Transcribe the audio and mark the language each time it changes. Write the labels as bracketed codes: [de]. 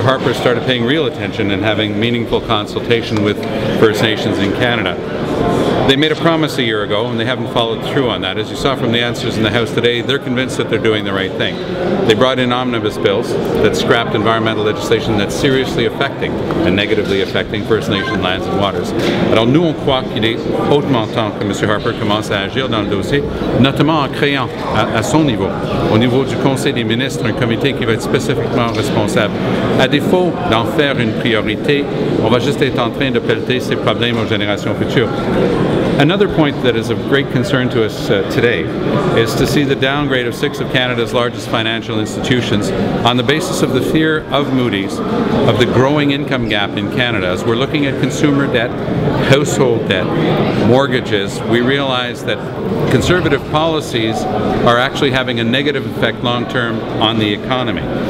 [en] Harper started paying real attention and having meaningful consultation with First Nations in Canada. They made a promise a year ago, and they haven't followed through on that. As you saw from the answers in the House today, they're convinced that they're doing the right thing. They brought in omnibus bills that scrapped environmental legislation that's seriously affecting and negatively affecting First Nation lands and waters. [fr] Alors nous, on croit qu'il est hautement temps que M. Harper commence à agir dans le dossier, notamment en créant à son niveau, au niveau du Conseil des ministres, un comité qui va être spécifiquement responsable. À défaut d'en faire une priorité, on va juste être en train de pelleter ces problèmes aux générations futures. [en] Another point that is of great concern to us today is to see the downgrade of 6 of Canada's largest financial institutions on the basis of the fear of Moody's of the growing income gap in Canada. As we're looking at consumer debt, household debt, mortgages, we realize that conservative policies are actually having a negative effect long-term on the economy.